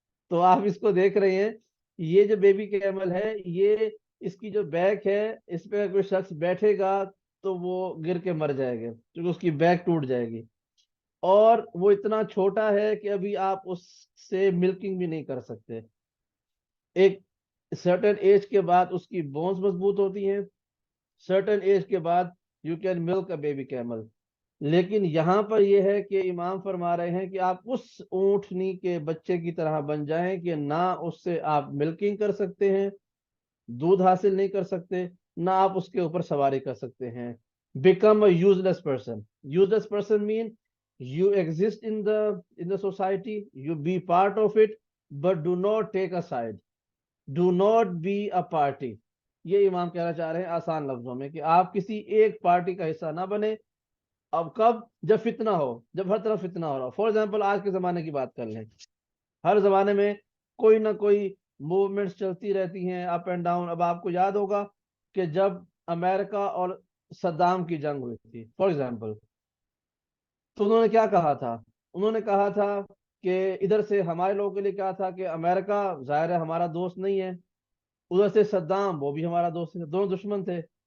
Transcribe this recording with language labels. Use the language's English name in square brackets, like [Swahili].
[Urdu] تو آپ اس کو دیکھ رہے ہیں، یہ جو بیبی کیمل ہے، یہ اس کی جو بیک ہے، اس پہ کوئی شخص بیٹھے گا تو وہ گر کے مر جائے گا کیونکہ اس کی بیک ٹوٹ جائے گی، اور وہ اتنا چھوٹا ہے کہ ابھی آپ اس سے ملکنگ بھی نہیں کر سکتے۔ ایک سرٹن ایج کے بعد اس کی بونز مضبوط ہوتی ہیں، سرٹن ایج کے بعد [English] You can milk a baby camel. [Urdu] لیکن یہاں پر یہ ہے کہ امام فرما رہے ہیں کہ آپ اس اونٹنی کے بچے کی طرح بن جائیں کہ نہ اس سے آپ ملکنگ کر سکتے ہیں، دودھ حاصل نہیں کر سکتے، نہ آپ اس کے اوپر سواری کر سکتے ہیں. [English] Become a useless person. Useless person mean you exit in the society, you be part of it, but do not take a side, do not be a party. [Urdu] یہ امام کہنا چاہ رہے ہیں آسان لفظوں میں کہ آپ کسی ایک پارٹی کا حصہ نہ بنے. اب کب؟ جب فتنہ ہو، جب ہر طرف فتنہ ہو رہا ہو. فار ایگزامپل آج کے زمانے کی بات کر لیں، ہر زمانے میں کوئی نہ کوئی موومنٹس چلتی رہتی ہیں، اپ اینڈ ڈاؤن. اب آپ کو یاد ہوگا کہ جب امریکہ اور صدام کی جنگ ہوئی تھی فار ایگزامپل، تو انہوں نے کیا کہا تھا؟ انہوں نے کہا تھا کہ ادھر سے ہمارے لوگوں کے لیے کیا تھا کہ امریکہ ظاہر ہے ہمارا دوست نہیں ہے، ادھر سے صدام وہ بھی ہمارا دوست ہے، دونوں دشمن تھے.